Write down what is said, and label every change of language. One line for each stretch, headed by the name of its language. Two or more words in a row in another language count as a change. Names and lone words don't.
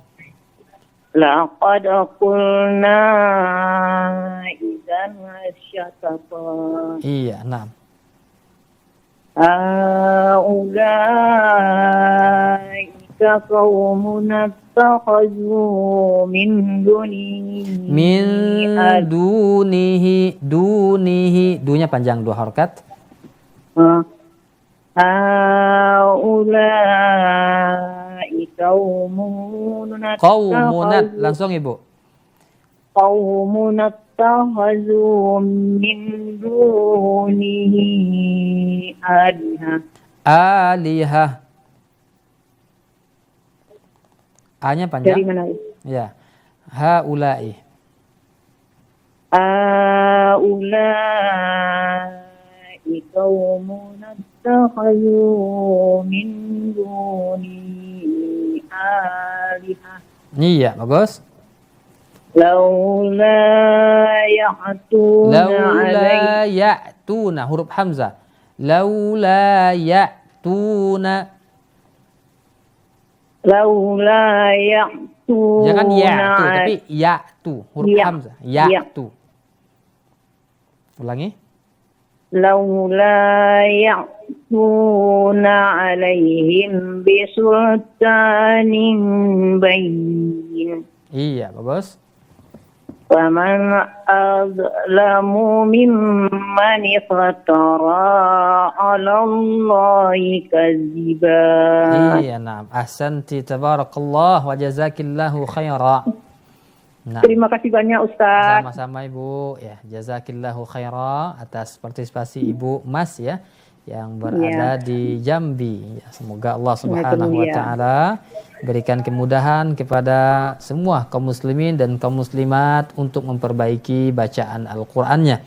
Arabic: لقد قلنا إذا شططا.
Indonesian: Iya, 6.
Arabic: أولئك قوم اتخذوا من دونه من دونه.
Indonesian: Dunya panjang 2 harakat.
Arabic: هؤلاء
Indonesian: Qaumunat. Langsung Ibu.
Arabic: قوم اتخذوا من دونه آلهة.
Indonesian: Alihah. A-nya Dari panjang. mana? Ya.
Arabic: Haula'i. هؤلاء قوم اتخذوا من دونه آلهة.
Indonesian: Iya, bagus.
Arabic: لولا يأتون عليه لولا يأتون.
Indonesian: Huruf hamzah.
Arabic: لولا يأتون. لولا يأتون
Indonesian: Jangan ya'tu, tapi ya'tu. Huruf Ya. hamzah. Ya'tu. Ulangi.
Arabic: لولا يأتون عليهم بسلطان بين
Indonesian: Iya, bagus.
Arabic: فمن أظلم ممن افترى على الله كذبا.
Indonesian: Iya, na'am.
Arabic: أحسنت، تبارك الله وجزاك الله خيرا.
Indonesian: Nah, Terima kasih banyak Ustaz. sama-sama Ibu. Ya,
Arabic: جزاك الله خيرا
Indonesian: atas partisipasi Ibu Mas ya yang berada di Jambi. Ya, semoga
Arabic: الله سبحانه وتعالى
Indonesian: berikan kemudahan kepada semua kaum muslimin dan kaum muslimat untuk memperbaiki bacaan Al-Qur'annya.